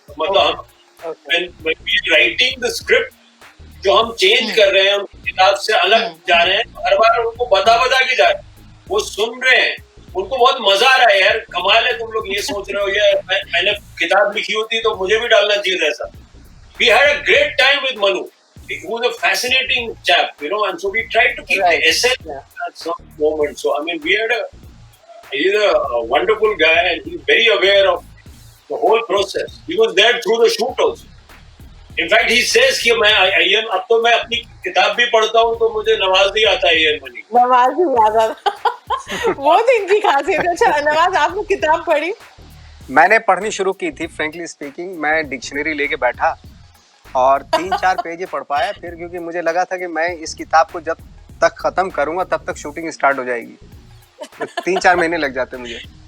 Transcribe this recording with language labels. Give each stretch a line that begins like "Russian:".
Hindi: मतलब
English: writing the script
Hindi: जो हम चेंज कर रहे हैं, उनकी किताब से अलग जा रहे हैं, हर बार उनको बता के जा रहे हैं, वो सुन रहे हैं, उनको बहुत मजा आ रहा है। यार कमाल है, तुम लोग ये सोच रहे हो, ये मैंने किताब लिखी होती तो मुझे भी डालना चाहिए ऐसा।
English: We had a great time with Manu. He was a fascinating chap, and so we tried to keep the essence at some moment. So I mean, he's a wonderful guy and he's very aware of the whole process. He was there through the shoot also. In fact he says
Hindi: कि मैं अय्यन, अब तो मैं अपनी किताब भी पढ़ता हूँ तो मुझे नवाज नहीं आता अय्यन मनी। नवाज भी ज्यादा वो तो इनकी खासियत है। अच्छा नवाज, आपने किताब पढ़ी? मैंने पढ़नी शुरू की थी,
English: frankly speaking
Hindi: मैं डिक्शनरी लेके बैठा और 3-4 पेज ही पढ़ पाया, फिर क्योंकि मुझे लगा था कि मैं इस किताब को जब तक खत्म करूंगा तब तक शूटिंग स्टार्ट हो जाएगी, तो 3-4 महीने लग जाते मुझे।